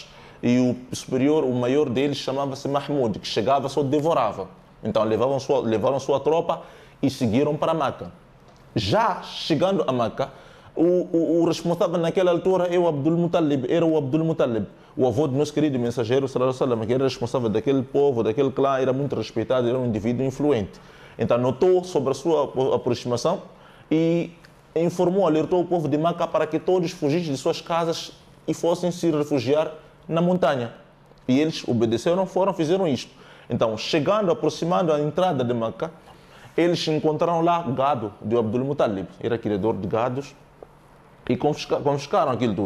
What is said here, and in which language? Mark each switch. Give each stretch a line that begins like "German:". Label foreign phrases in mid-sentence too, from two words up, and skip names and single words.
Portuguese: E o superior, o maior deles, chamava-se Mahmud, que chegava só devorava. Então levaram sua tropa e seguiram para Meca. Já chegando a Meca, o responsável naquela altura era o Abdul Muttalib, o avô do nosso querido mensageiro
Arabic: صلى الله عليه وسلم,
Portuguese: que era responsável daquele povo, daquele clã, era muito respeitado, era um indivíduo influente. Então notou sobre a sua aproximação e informou, alertou o povo de Meca para que todos fugissem de suas casas e fossem se refugiar na montanha. E eles obedeceram, fizeram isto. Então, aproximando a entrada de Meca, eles encontraram lá gado de Abdul Muttalib, era criador de gados, e confiscaram aquilo tudo.